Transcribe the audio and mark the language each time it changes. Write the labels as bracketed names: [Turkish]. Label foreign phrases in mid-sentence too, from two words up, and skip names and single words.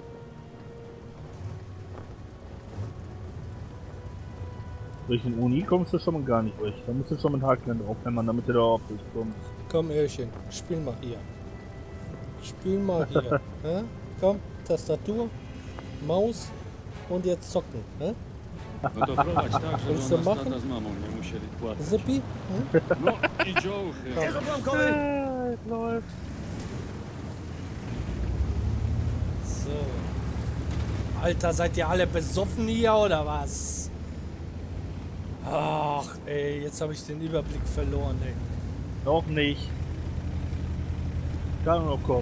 [German] Durch den Uni kommst du schon mal gar nicht durch. Da musst du schon mit Hardcan drauf hämmern, damit du da auch durchkommst. Komm, Öhrchen, spiel mal hier. Hä? Komm, Tastatur, Maus und jetzt zocken. Hä? [Polish] No to prowadź tak, żeby [German] Willst du [Polish] nas [German] machen? [Polish] tata z mamą nie musieli płacać. [German] Zippi? [Polish] No i dziołchy. Jest odłamkowy! [German] So. Alter, seid ihr alle besoffen hier oder was? Ach, ey, jetzt habe ich den Überblick verloren, ey. Noch nicht. Kann noch kommen.